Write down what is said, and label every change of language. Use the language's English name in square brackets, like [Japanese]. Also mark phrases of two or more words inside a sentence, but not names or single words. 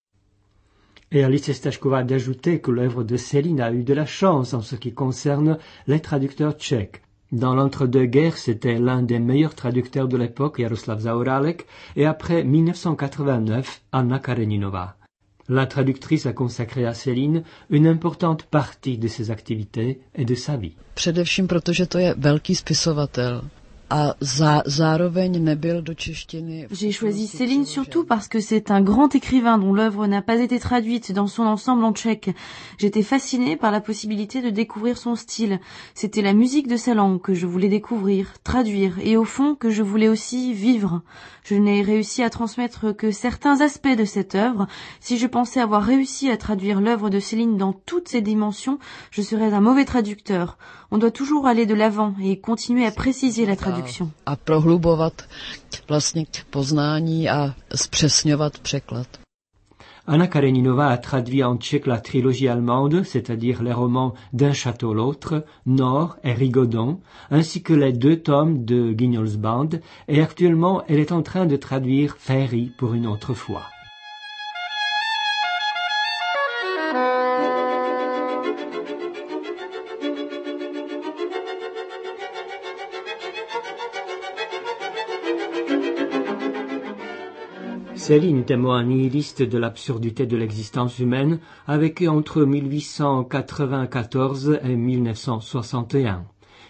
[French] Et Alice Stašková d'ajouter que l'œuvre de Céline a eu de la chance en ce qui concerne les traducteurs tchèques. Dans l'entre-deux-guerres, c'était l'un des meilleurs traducteurs de l'époque, Jaroslav Zaorálek, et après 1989, Anna Kareninova. La traductrice a consacré à Céline une importante partie de ses activités et de sa vie. [Czech] Především protože to je velký spisovatel. [French] J'ai choisi Céline surtout parce que c'est un grand écrivain dont l'œuvre n'a pas été traduite dans son ensemble en tchèque. J'étais fascinée par la possibilité de découvrir son style. C'était la musique de sa langue que je voulais découvrir, traduire et au fond que je voulais aussi vivre. Je n'ai réussi à transmettre que certains aspects de cette œuvre. Si je pensais avoir réussi à traduire l'œuvre de Céline dans toutes ses dimensions, je serais un mauvais traducteur. On doit toujours aller de l'avant et continuer à préciser la traduction. [Czech] A prohlubovat vlastně poznání a zpřesňovat překlad. [French] Anna Kareninova a traduit en tchèque la trilogie allemande, c'est-à-dire les romans D'un château l'autre, Nord et Rigaudon, ainsi que les 2 tomes de Guignol's Band, et actuellement elle est en train de traduire Féerie pour une autre fois. Céline, témoin nihiliste de l'absurdité de l'existence humaine, a vécu entre 1894 et 1961.